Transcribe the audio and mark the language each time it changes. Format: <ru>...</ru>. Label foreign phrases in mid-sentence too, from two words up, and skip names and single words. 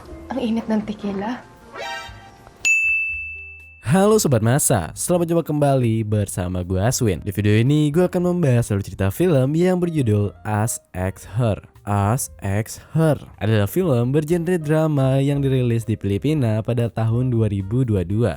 <tl>Ang init ng tequila.</tl> <id>Halo Sobat Masa, selamat jumpa kembali bersama gue Aswin. Di video ini gue akan membahas alur cerita film yang berjudul Us X Her. Us X Her adalah film bergenre drama yang dirilis di Filipina pada tahun 2022.</id>